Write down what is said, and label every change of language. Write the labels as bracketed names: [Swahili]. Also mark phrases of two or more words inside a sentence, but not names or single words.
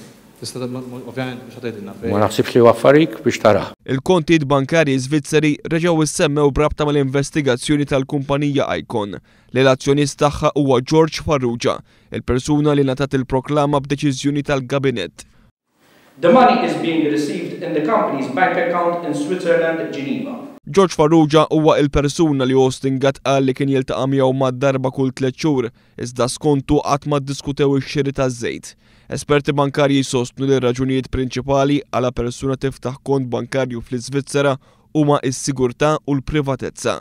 [Maltese] Tista' ovvjament biex tgħidilna. Ma naħsibx li huwa affarik biex taraħ. Il-kontijiet bankarji Svizzeri reġgħu issemmew brabta mal-investigazzjoni tal-kumpanija Icon li l-azzjonist tagħha huwa George Farrugia, il-persuna li ngħatat il-proklama b'deċiżjoni tal-Kabinett. [English] The money is being received in the company's bank account in Switzerland, Geneva. [Maltese] George Farrugia huwa il-persuna li Austin Gatt qal li kien jiltaqa' miegħu mad-darba kull 3 xhur, iżda skontu qatt ma ddiskutew ix-xiri taż-żejt. Esperti bankarji jsostnu li r-raġunijiet prinċipali għala persuna tiftaħ kont bankarju fl-Iżvizzera huma s-sigurtà u l-privatezza.